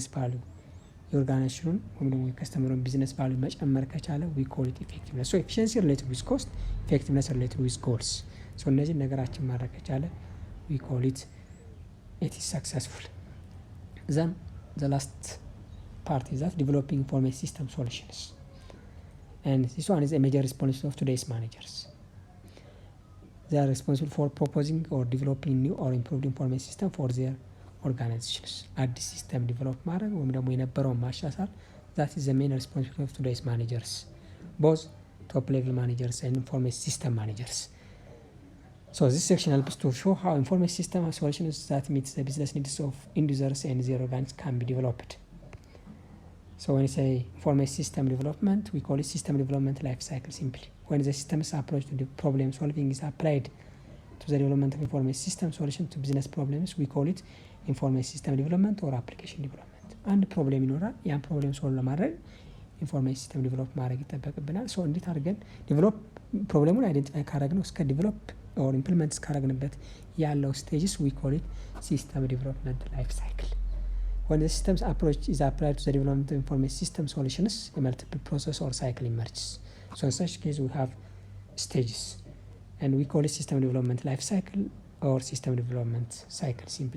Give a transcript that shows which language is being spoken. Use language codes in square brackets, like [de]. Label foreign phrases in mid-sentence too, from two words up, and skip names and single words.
[am] ቫልዩ። የኦርጋናይዜሽኑን ወይም ደግሞ የከስተመሩን ቢዝነስ ቫልዩ መጨመር ከቻለ [en] we call it effectiveness. so efficiency related with cost, effectiveness related with goals. so [am] እነዚህ ነገራችን ማድረግ ከቻለ [en] we call it is successful. then the last part is that developing information system solutions, and this one is a major responsibility of today's managers. They are responsible for proposing or developing new or improved information system for their organizations. [am] አዲስ ሲስተም ዲቨሎፕ ማድረግ ወይም ደግሞ የነበረውን ማሻሻል [en] that is the main responsibility of today's managers, both top level managers and information system managers. So this section helps to show how information system solutions that meet the business needs of end users and their organizations can be developed. So when we say information system development, we call it system development life cycle simply. When the system's approach to the problem solving is applied to the development of information system solution to business problems, we call it information system development or application development. አንድ ፕሮብሌም ይኖራል። ያን ፕሮብሌም ሶልቭ ለማድረግ ኢንፎርሜሽን ሲስተም ዲቨሎፕ ማድረግ ይጠበቅብናል። ሶ እንዴት አድርገን ዲቨሎፕ ፕሮብሌሙን አይደንቲፋይ ካረግነው እስከ develop or implement እስካረግንበት ያለው ስቴጅስ we call it system development life cycle. When the system's approach is applied to the development of information system solutions, a multiple process or cycle emerges. So in such case we have stages, and we call it system development life cycle or system development cycle simply.